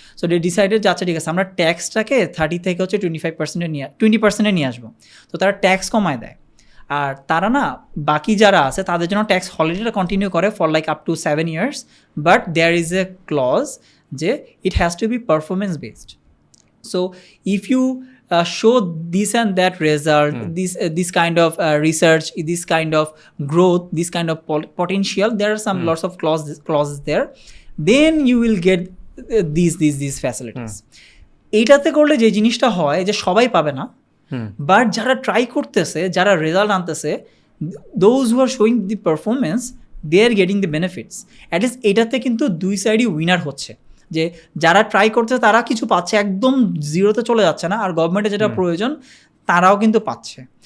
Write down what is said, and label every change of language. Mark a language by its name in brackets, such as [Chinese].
[Bangla] So they decided যে আচ্ছা ঠিক আছে আমরা ট্যাক্সটাকে 30 থেকে হচ্ছে 20% নিয়ে আসবো। তো তারা ট্যাক্স কমায় দেয়, আর তারা না বাকি যারা আছে তাদের জন্য ট্যাক্স হলিডেটা কন্টিনিউ করে [English] for like up to 7 years, but there is a clause [Bangla] যে [English] It has to be performance based. So if you show this and that result, this kind of research, this kind of growth, this kind of potential, there are some lots of clauses there, then you will get these facilities. [Bangla] এইটাতে করলে যে জিনিসটা হয় যে সবাই পাবে না, but যারা ট্রাই করতেছে, যারা result আনতেছে, [English] those who are showing the performance, they are getting the benefits. [Bangla] at least এটাতে কিন্তু দুই সাইডই উইনার হচ্ছে, যে যারা ট্রাই করছে তারা কিছু পাচ্ছে, একদম জিরোতে চলে যাচ্ছে না, আর গভর্নমেন্টের যেটা প্রয়োজন তারাও কিন্তু পাচ্ছে।